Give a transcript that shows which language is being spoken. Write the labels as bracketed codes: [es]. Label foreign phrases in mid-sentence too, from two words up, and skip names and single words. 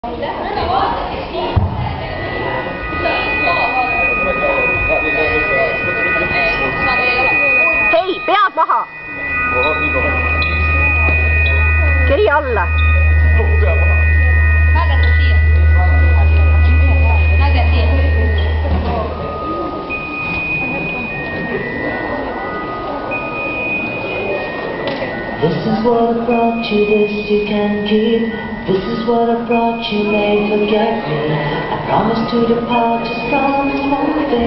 [et] Hei, pead maha! Keri alla! Nägete siia. Näge siia. [en] This is what I brought you, this you can keep. This is what I brought you, may forget me. I promise to depart, just promise one thing.